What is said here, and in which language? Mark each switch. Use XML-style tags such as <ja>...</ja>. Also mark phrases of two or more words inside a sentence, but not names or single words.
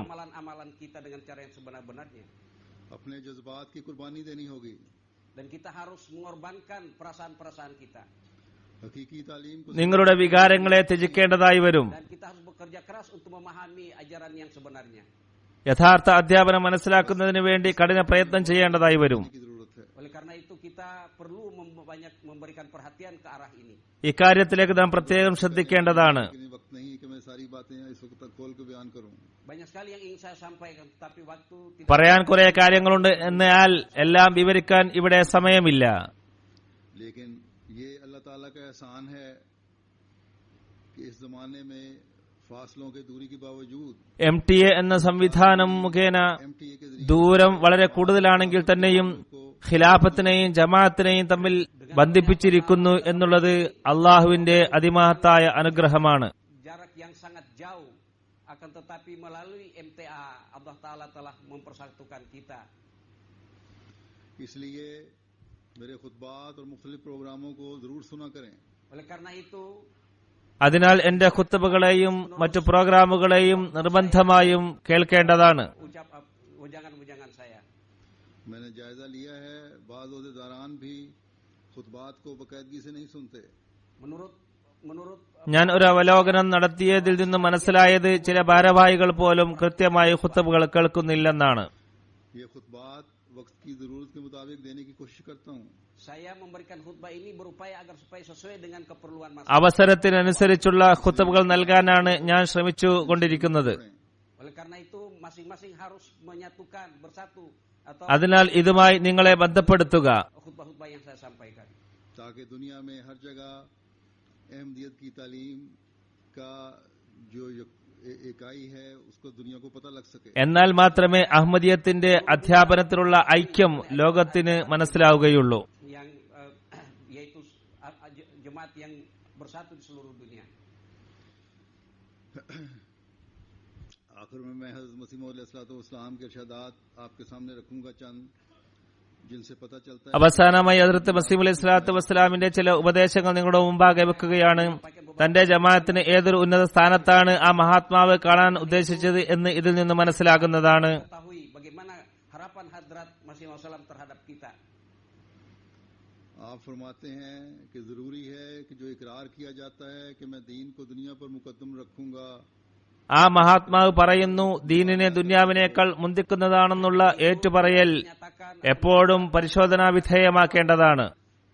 <id>Amalan-amalan kita dengan cara yang sebenar-benarnya.</id> <ur>اپنے جذبات کی قربانی دینی ہوگی.</ur> <id>Dan kita harus mengorbankan perasaan-perasaan kita.</id> <ur>حقیقی تعلیم کو</ur> <ml>നിങ്ങളുടെ വികാരങ്ങളെ ത്യജിക്കേണ്ടതായി വരും.</ml> <id>Dan kita harus bekerja keras untuk memahami ajaran yang sebenarnya.</id> <ml>യഥാർത്ഥ അധ്യാപനം മനസ്സിലാക്കുന്നതിന് വേണ്ടി കഠിന പ്രയത്നം ചെയ്യേണ്ടതായി വരും.</ml> <ur>کی ضرورت ہے.</ur> <id>Oleh karena itu kita perlu banyak memberikan perhatian ke arah ini.</id> <ml>ഇക്കാര്യത്തിലേക്ക് നാം പ്രത്യേകം ശ്രദ്ധിക്കേണ്ടതാണ്.</ml> <ur>لیکن وقت نہیں کہ میں ساری باتیں اس وقت تک کھول کے بیان کروں.</ur> <id>Banyak sekali yang ingin saya sampaikan, tapi waktu tidak.</id> <ml>പറയാൻ കുറെ കാര്യങ്ങളുണ്ട്, എന്നാൽ എല്ലാം വിവരിക്കാൻ ഇവിടെ സമയമില്ല.</ml> <ur>لیکن یہ اللہ تعالیٰ کا احسان ہے کہ اس زمانے میں فاصلوں کے دوری کے باوجود</ur> <ml>MTA എന്ന സംവിധാനം മുഖേന</ml> <ur>MTA کے ذریعے</ur> <ml>ദൂരം വളരെ കൂടുതലാണെങ്കിൽ തന്നെയും ഖിലാഫത്തിനെയും ജമാഅത്തിനെയും തമ്മിൽ ബന്ധിപ്പിച്ചിരിക്കുന്നു എന്നുള്ളത് അള്ളാഹുവിന്റെ അതിമഹത്തായ അനുഗ്രഹമാണ്.</ml> <id>Jarak yang sangat jauh, akan tetapi melalui MTA Allah Ta'ala telah mempersatukan kita.</id> <ur>اس لیے میرے خطبات اور مختلف پروگراموں کو ضرور سنا کریں.</ur> <id>Oleh karena itu,</id> <ml>അതിനാൽ എന്റെ ഖുത്ബകളെയും മറ്റു പ്രോഗ്രാമുകളെയും നിർബന്ധമായും കേൾക്കേണ്ടതാണ്.</ml> <id>ujangan-ujangan saya.</id> <ur>میں نے جائزہ لیا ہے، بعض عہدیداران بھی خطبات کو باقاعدگی سے نہیں سنتے.</ur> <id>Menurut</id> <ml>ഞാൻ ഒരു അവലോകനം നടത്തിയതിൽ നിന്ന് മനസ്സിലായത് ചില ഭാരവാഹികൾ പോലും കൃത്യമായി ഖുത്ബകൾ കേൾക്കുന്നില്ലെന്നാണ്.</ml> <ur>یہ خطبات وقت کی ضرورت کے مطابق دینے کی کوشش کرتا ہوں.</ur> <id>saya memberikan khutbah ini berupaya agar supaya sesuai dengan keperluan masyarakat.</id> <ml>അവസരത്തിനനുസരിച്ചുള്ള ഖുത്ബകൾ നൽകാനാണ് ഞാൻ ശ്രമിച്ചു കൊണ്ടിരിക്കുന്നത്.</ml> <id>Oleh karena itu masing-masing harus menyatukan bersatu atau</id> <ml>അതിനാൽ ഇതുമായി നിങ്ങളെ ബന്ധപ്പെടുത്തുക.</ml> <id>khutbah-khutbah yang saya sampaikan.</id> <ur>تاکہ دنیا میں ہر جگہ احمدیت کی تعلیم کا جو اکائی ہے اس کو دنیا کو پتا لگ سکے.</ur> <ml>എന്നാൽ മാത്രമേ അഹമ്മദിയത്തിന്റെ അധ്യാപനത്തിലുള്ള ഐക്യം ലോകത്തിന് മനസ്സിലാവുകയുള്ളൂ.</ml> <id>Yang yaitu jemaat yang bersatu di seluruh dunia.</id> <ur>آخر میں میں حضرت مسیح موعود علیہ السلام کے ارشادات آپ کے سامنے رکھوں گا چند جن سے پتا چلتا ہے</ur> <ml>അവസാനമായി ഹദ്റത്ത് മസീഹ്</ml> <ar>عليه الصلاة والسلام</ar> <ml>ചില ഉപദേശങ്ങൾ നിങ്ങളുടെ മുമ്പാകെ വെക്കുകയാണ്. തന്റെ ജമാഅത്തിന് ഏതൊരു ഉന്നത സ്ഥാനത്താണ് ആ മഹാത്മാവ് കാണാൻ ഉദ്ദേശിച്ചത് എന്ന് ഇതിൽ നിന്ന് മനസ്സിലാകുന്നതാണ്.</ml> <id>Ketahui bagaimana harapan Hadrat Masih Wasallam terhadap kita.</id> <ur>آپ فرماتے ہیں کہ ضروری ہے کہ جو اقرار کیا جاتا ہے کہ میں دین کو دنیا پر مقدم رکھوں گا,</ur> <ml>ആ മഹാത്മാവ് പറയുന്നു, ദീനിനെ ദുന്യാവിനേക്കാൾ മുന്തിക്കുന്നതാണെന്നുള്ള ഏറ്റുപറയൽ</ml> <id>Nyatakan</id> <ml>എപ്പോഴും പരിശോധനാ വിധേയമാക്കേണ്ടതാണ്.</ml>